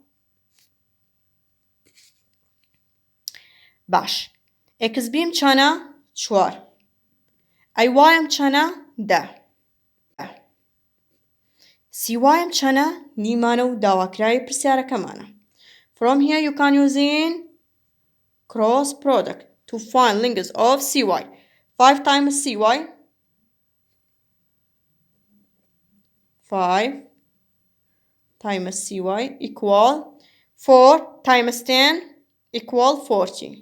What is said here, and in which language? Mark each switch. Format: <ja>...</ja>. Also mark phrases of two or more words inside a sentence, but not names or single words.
<ckb>باش XBم چەنە 4 AYم چەنە 10 CYم چەنە نیمانە و داواکراوی پرسیارەکەمانە.</ckb> <en>From here you can use in cross product to find length of CY. 5 times CY 5 times CY equal 4 times 10 equal 40.</en>